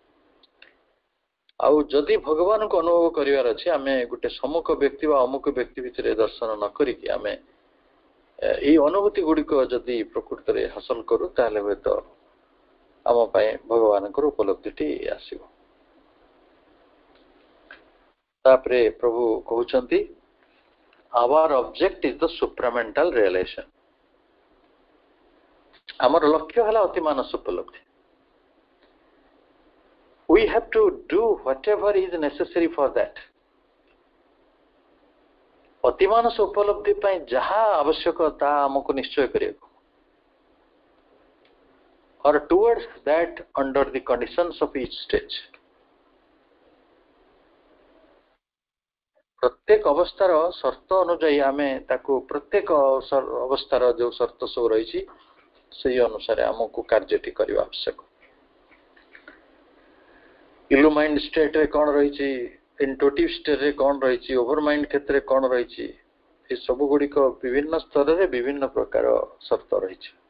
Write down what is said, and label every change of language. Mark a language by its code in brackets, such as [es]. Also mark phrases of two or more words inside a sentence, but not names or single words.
[or] ଆଉ ଯଦି ଭଗବାନଙ୍କୁ ଅନୁଭବ କରିବାର ଅଛି, ଆମେ ଗୋଟେ ସମ୍ମୁଖ ବ୍ୟକ୍ତି ବା ଅମୁକ ବ୍ୟକ୍ତି ଭିତରେ ଦର୍ଶନ ନ କରିକି ଆମେ ଏଇ ଅନୁଭୂତି ଗୁଡିକ ଯଦି ପ୍ରକୃତରେ ହାସଲ କରୁ ତାହେଲେ ହୁଏତ ଆମ ପାଇଁ ଭଗବାନଙ୍କର ଉପଲବ୍ଧିଟି ଆସିବ। ତାପରେ ପ୍ରଭୁ କହୁଛନ୍ତି, [en] our object is the supramental realization. [or] ଆମର ଲକ୍ଷ୍ୟ ହେଲା ଅତିମାନସ ଉପଲବ୍ଧି। [en] We have to do whatever is necessary for that. [or] ଅତିମାନସ ଉପଲବ୍ଧି ପାଇଁ ଯାହା ଆବଶ୍ୟକ ତାହା ଆମକୁ ନିଶ୍ଚୟ କରିବାକୁ, [en] or towards that under the conditions of each stage. [or] ପ୍ରତ୍ୟେକ ଅବସ୍ଥାର ସର୍ତ୍ତ ଅନୁଯାୟୀ ଆମେ ତାକୁ ପ୍ରତ୍ୟେକ ଅବସ୍ଥାର ଯୋଉ ସର୍ତ୍ତ ସବୁ ରହିଛି ସେଇ ଅନୁସାରେ ଆମକୁ କାର୍ଯ୍ୟଟି କରିବା ଆବଶ୍ୟକ। [en] illumined state-re [or] କ'ଣ ରହିଛି, [en] intuitive state-re [or] କ'ଣ ରହିଛି, ଓଭରମାଇଣ୍ଡ କ୍ଷେତ୍ରରେ କ'ଣ ରହିଛି, ଏ ସବୁ ଗୁଡ଼ିକ ବିଭିନ୍ନ ସ୍ତରରେ ବିଭିନ୍ନ ପ୍ରକାର ସର୍ତ୍ତ ରହିଛି।